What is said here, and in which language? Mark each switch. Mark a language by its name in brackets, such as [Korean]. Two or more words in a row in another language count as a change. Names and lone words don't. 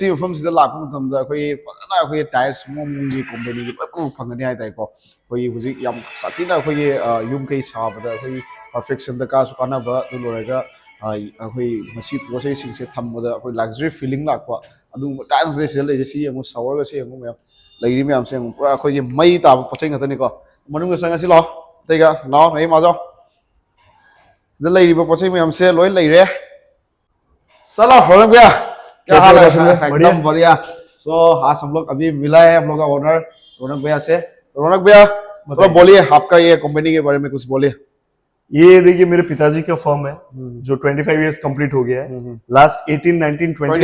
[Manipuri] ꯃꯐꯝꯁꯤꯗ ꯂꯥꯛꯄ ꯃꯇꯝꯗ ꯑꯩꯈꯣꯏꯒꯤ ꯐꯖꯅ ꯑꯩꯈꯣꯏꯒꯤ ꯇꯥꯏꯜꯁ ꯃꯑꯣꯡꯒꯤ ꯀꯣꯝꯄꯅꯤꯒꯤ ꯂꯣꯏ ꯄꯨꯝꯅꯃꯛ ꯐꯪꯒꯅꯤ ꯍꯥꯏꯇꯥꯔꯦꯀꯣ ꯑꯩꯈꯣꯏꯒꯤ ꯍꯧꯖꯤꯛ ꯌꯥꯝ ꯁꯥꯊꯤꯅ ꯑꯩꯈꯣꯏꯒꯤ ꯌꯨꯝ ꯀꯩ ꯁꯥꯕꯗ ꯑꯩꯈꯣꯏꯒꯤ ꯄꯔꯐꯦꯛꯁꯟꯗ ꯀꯥꯁꯨ ꯀꯥꯟꯅꯕ ꯑꯗꯨ ꯂꯣꯏꯔꯒ ꯑꯩꯈꯣꯏ ꯃꯁꯤ ꯄꯣꯠ ꯆꯩꯁꯤꯡꯁꯦ ꯊꯝꯕꯗ ꯑꯩꯈꯣꯏ [English] luxury feeling [Manipuri] ꯂꯥꯛꯄ ꯑꯗꯨꯒꯨꯝꯕ ꯇꯥꯏꯜꯁ ꯁꯤꯗ ꯂꯩꯔꯤꯁꯦ ꯁꯤ ꯌꯦꯡꯉꯨ ꯁꯥꯋꯔꯒ ꯁꯤ ꯌꯦꯡꯉꯨ ꯃꯌꯥꯝ ꯂꯩꯔꯤ ꯃꯌꯥꯝꯁꯦ ꯌꯦꯡꯉꯨ ꯄꯨꯔꯥ ꯑꯩꯈꯣꯏꯒꯤ ꯃꯩ ꯇꯥꯕ ꯄꯣꯠ ꯆꯩ ꯉꯥꯛꯇꯅꯤꯀꯣ ꯃꯅꯨꯡꯗ ꯆꯪꯉꯁꯤ ꯂꯥꯛꯑꯣ ꯑꯇꯩꯒ ꯂꯥꯛꯑꯣ ꯅꯩ ꯃꯥꯖꯥꯎ sida ꯂꯩꯔꯤꯕ ꯄꯣꯠ ꯆꯩ ꯃꯌꯥꯝꯁꯦ ꯂꯣꯏ ꯂꯩꯔꯦ [Hindi] चलो रोनक भैया क्या हाल है एकदम बढ़िया सो आज हम लोग अभी मिला है हम लोग का ओनर रोनक भैया से रोनक भैया थोड़ा बोलिए आपका ये कंपनी के बारे में कुछ बोलिए ये देखिए मेरे पिताजी का फर्म है जो 25 [English] years complete [Hindi] हो गया है लास्ट 18 19 20